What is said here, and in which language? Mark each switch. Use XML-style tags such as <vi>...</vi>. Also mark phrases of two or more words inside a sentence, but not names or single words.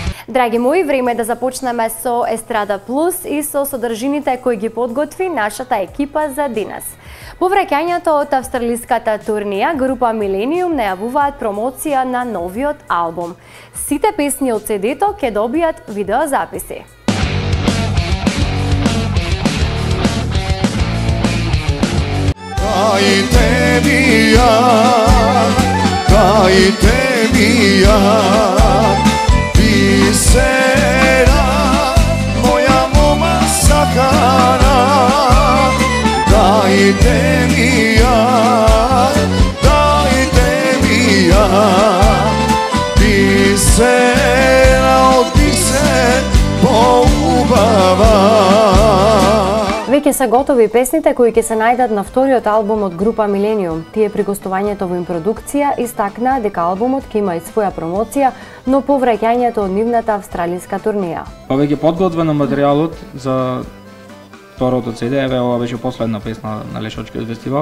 <mk>Драги мои, време е да започнеме со Естрада Плюс и со содржините кои ги подготви нашата екипа за денес. По враќањето од австралиската турнија, група Millennium најавуваат промоција на новиот албум. Сите песни од CD-то ќе добијат видеозаписи. Сера моја мома сакана, дајте ми ја, бисера од бисер поубава. Веќе се готови песните кои ќе се најдат на вториот албум од група Millennium. Тие при гостувањето во продукција истакнаа дека албумот ќе има и своја промоција, но по враќањето од нивната австралиска турнија. Па веќе подготвено материјалот за второто CD, еве ова беше последна песна на Лешочкиот фестивал.</mk>